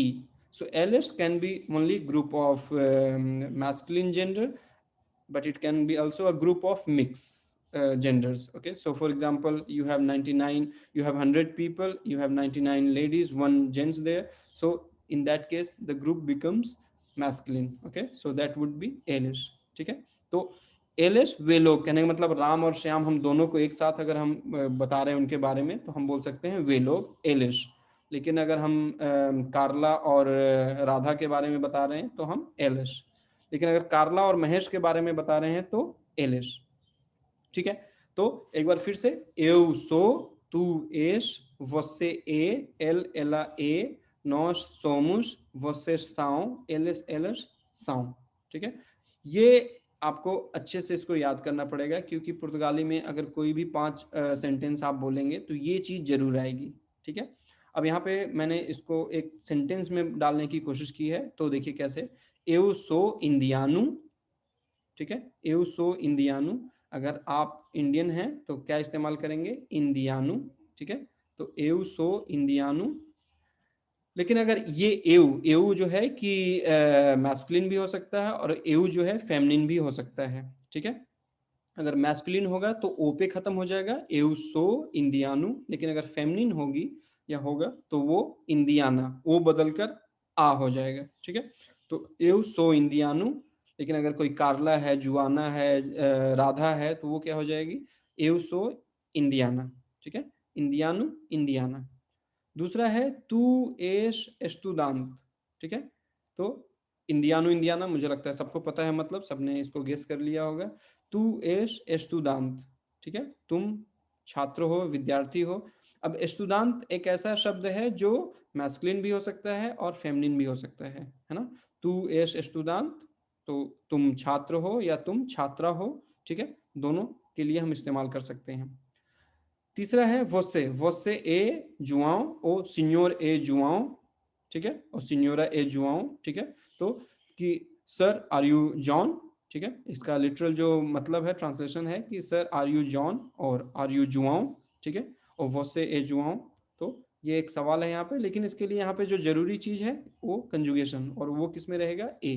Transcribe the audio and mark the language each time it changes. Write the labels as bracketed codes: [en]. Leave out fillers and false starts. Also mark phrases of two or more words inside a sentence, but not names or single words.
[en] So elas can be only group of masculine gender, but it can be also a group of mix genders. Okay, so for example you have 99, you have 100 people, you have 99 ladies, 1 gents there, so in that case the group becomes masculine. Okay, so that would be elas, [hi] ठीक है। तो एलेस वे लोग कहने का मतलब राम और श्याम हम दोनों को एक साथ अगर हम बता रहे हैं उनके बारे में, तो हम बोल सकते हैं वे लोग एलेस। लेकिन अगर हम कार्ला और राधा के बारे में बता रहे हैं तो हम एलिश, लेकिन अगर कार्ला और महेश के बारे में बता रहे हैं तो एलिश। ठीक है, तो एक बार फिर से, [pt] eu sou, tu és, você é, ele ela é, nós somos, vocês são, eles elas são। [hi] ठीक है, ये आपको अच्छे से इसको याद करना पड़ेगा, क्योंकि पुर्तगाली में अगर कोई भी 5 सेंटेंस आप बोलेंगे तो ये चीज जरूर आएगी। ठीक है, अब यहाँ पे मैंने इसको एक सेंटेंस में डालने की कोशिश की है, तो देखिए कैसे, [pt] eu sou indiano। [hi] ठीक है, [pt] eu sou indiano, [hi] अगर आप इंडियन हैं तो क्या इस्तेमाल करेंगे, इंडियानु। ठीक है, तो [pt] eu sou indiano। [hi] लेकिन अगर ये एऊ जो है कि मैस्कुलिन भी हो सकता है और एऊ जो है फेमिनिन भी हो सकता है। ठीक है, अगर मैस्कुलिन होगा तो ओ पे खत्म हो जाएगा, [pt] eu sou indiano, [hi] लेकिन अगर फेमिनिन होगी या होगा तो वो इंडियाना, ओ बदलकर आ हो जाएगा। ठीक है, तो [pt] eu sou indiano, [hi] लेकिन अगर कोई कार्ला है, जुआना है, राधा है, तो वो क्या हो जाएगी, [pt] eu sou indiana। [hi] ठीक है, इंडियानु, इंडियाना। दूसरा है [pt] tu és estudante. [hi] ठीक है, तो इंडियानो इंडियाना मुझे लगता है सबको पता है, मतलब सबने इसको गेस कर लिया होगा, [pt] tu és estudante. [hi] ठीक है, तुम छात्र हो, विद्यार्थी हो। अब एस्टूडांत एक ऐसा शब्द है जो मैस्कुलिन भी हो सकता है और फेमिनिन भी हो सकता है ना। [pt] tu és estudante, [hi] तो तुम छात्र हो या तुम छात्रा हो। ठीक है, दोनों के लिए हम इस्तेमाल कर सकते हैं। तीसरा है [pt] você é João [hi] और [pt] senhor é João. [hi] ठीक है, और [pt] senhora é João. [hi] ठीक है, तो कि [en] sir are you John. [hi] ठीक है, इसका लिटरल जो मतलब है, ट्रांसलेशन है कि [en] sir are you John [hi] और [en] are you João. [hi] ठीक है, और [pt] você é João, [hi] तो ये एक सवाल है यहाँ पे, लेकिन इसके लिए यहाँ पे जो जरूरी चीज है वो कंजुगेशन, और वो किस में रहेगा, ए।